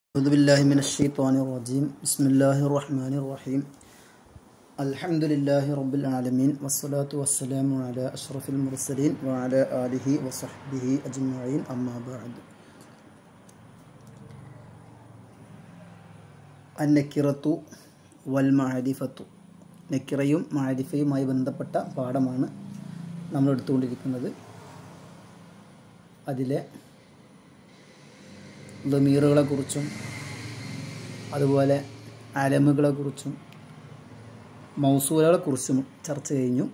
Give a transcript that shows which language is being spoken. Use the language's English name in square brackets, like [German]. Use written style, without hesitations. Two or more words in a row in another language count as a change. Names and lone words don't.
[Arabic] أعوذ بالله من الشيطان الرجيم بسم الله الرحمن الرحيم الحمد لله رب العالمين والصلاة والسلام على أشرف المرسلين وعلى آله وصحبه أجمعين أما بعد النكرة والمعرفة [Malayalam] നക്കിറയും മാരിഫയുമായി ബന്ധപ്പെട്ട പാഠമാണ് നമ്മൾ എടുത്തുകൊണ്ടിരിക്കുന്നത്. അതിലെ ദമീറുകളെക്കുറിച്ചും അതുപോലെ അലമുകളെക്കുറിച്ചും മൗസൂലുകളെക്കുറിച്ചും ചർച്ച കഴിഞ്ഞു.